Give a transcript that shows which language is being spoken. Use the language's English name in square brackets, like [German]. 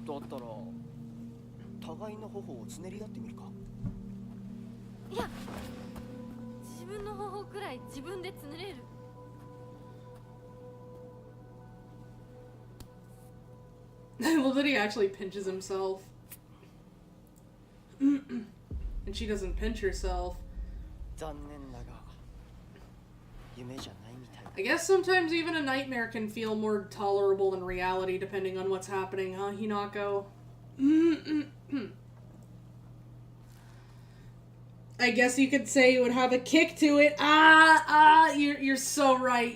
[Japanese] だったら互いの頬をつねり合ってみるか。いや、自分の方法くらい自分でつねれる。 [English] I love that he actually pinches himself. And she doesn't pinch herself. [Japanese] 残念だが夢じゃないみたい。 [English] I guess sometimes even a nightmare can feel more tolerable than reality depending on what's happening, huh, Hinako? I guess you could say it would have a kick to it. You're so right.